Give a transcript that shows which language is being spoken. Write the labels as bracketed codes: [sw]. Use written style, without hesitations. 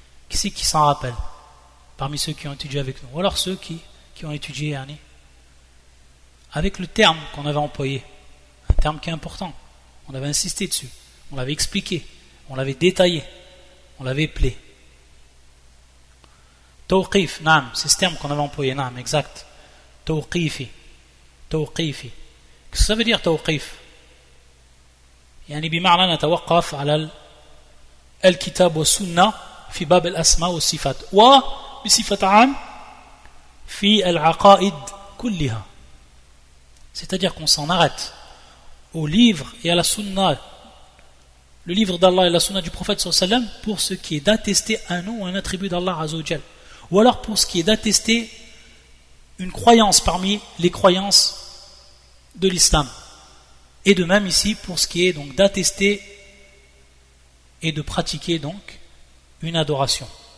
[fr] Qui c'est qui s'en rappelle parmi ceux qui ont étudié avec nous, ou alors ceux qui ont étudié avec le terme qu'on avait employé, un terme qui est important, on avait insisté dessus, on l'avait expliqué, on l'avait détaillé, on l'avait appelé. Tawqif, naam, c'est ce terme qu'on avait employé, naam, exact. Tawqifi. Qu'est-ce que ça veut dire tawqif? [ar] يعني بمعنى نتوقف على الكتاب والسنة في باب الأسماء والصفات وبصفة عام في العقائد كلها. [fr] C'est-à-dire qu'on s'en arrête au livre et à la sunna, le livre d'Allah et la sunna du prophète sallallahu alayhi wa sallam, pour ce qui est d'attester un nom ou un attribut d'Allah azza wa jalla, ou alors pour ce qui est d'attester une croyance parmi les croyances de l'islam, et de même ici pour ce qui est donc d'attester et de pratiquer donc une adoration.